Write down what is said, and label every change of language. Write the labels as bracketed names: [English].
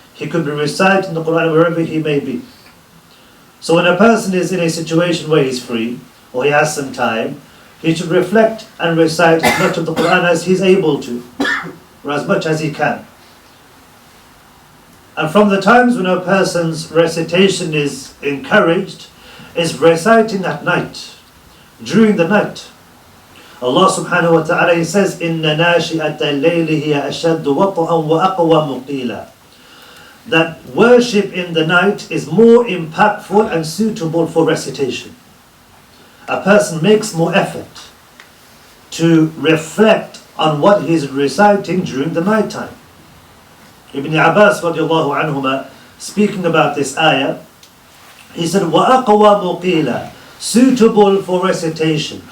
[English] He could be reciting the Qur'an wherever he may be. So when a person is in a situation where he's free, or he has some time, he should reflect and recite as much of the Qur'an as he's able to, or as much as he can. And from the times when a person's recitation is encouraged, is reciting at night, during the night. Allah subhanahu wa ta'ala, He says, [Arabic] إِنَّ نَاشِئَةَ اللَّيْلِ هِيَ أَشَدُّ وَطْئًا وَأَقْوَى مُقِيلًا. [English] That worship in the night is more impactful and suitable for recitation. A person makes more effort to reflect on what he's reciting during the night time. Ibn Abbas radiallahu anhuma, speaking about this ayah, he said, [Arabic] وَأَقْوَى مُقِيلًا, [English] suitable for recitation.